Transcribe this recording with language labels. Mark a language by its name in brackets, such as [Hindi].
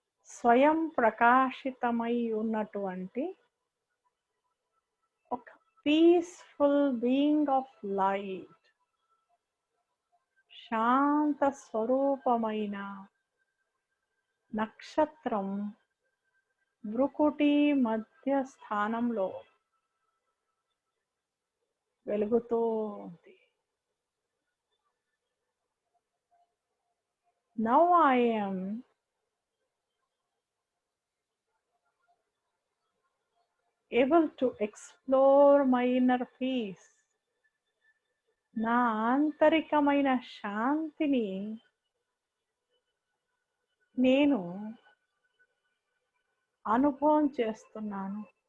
[Telugu] స్వయం ప్రకాశితమై ఉన్నటువంటి ఒక [English] peaceful being of light, [Telugu] శాంత స్వరూపమైన నక్షత్రం భృకుటి మధ్య స్థానంలో వెలుగుతూ ఉంది. [English] Now I am able to explore my inner peace. [Telugu] నా ఆంతరికమైన శాంతిని నేను అనుభవం చేస్తున్నాను.